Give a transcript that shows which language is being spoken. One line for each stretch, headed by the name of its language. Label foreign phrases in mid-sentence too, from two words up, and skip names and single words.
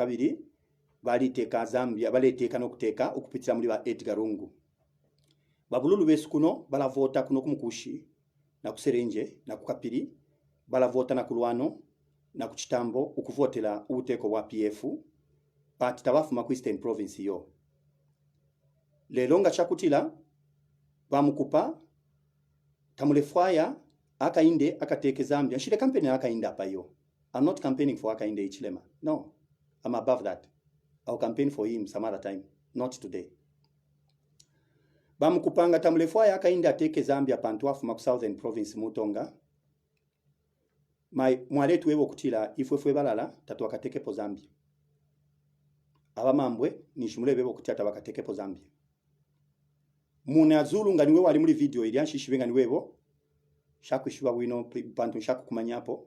Bemba: kabiri baliteka Zambia baliteka nokuteka okupitira muri ba Edgar Lungu babululu besu kuno balavota kuno kumukushi na kuserenje na kukapiri balavota na kulwano na kuchitambo ukuvotela ubuteko wa PF pati tabafuma ku Eastern Province yo lelo nga chakutila bamukupa tamulefwaya akainde akateke Zambia shile campaign akainde apa yo.
English: I'm not campaigning for akainde Ichilema, no, I'm above that. I'll campaign for him some other time, not today.
Bemba: Bamukupanga tamulefwaya akainde ateke Zambia pantu afuma ku Southern Province Mutonga mwaletu wewe kutila ifwefwe balala tatu wakateke po Zambia abamambwe nishimule bebo kutata wakateke po Zambia muna zulu ngani wewe ali muri video ili anshishibenga ni webo shakushiba wino pantu shaku kumanyapo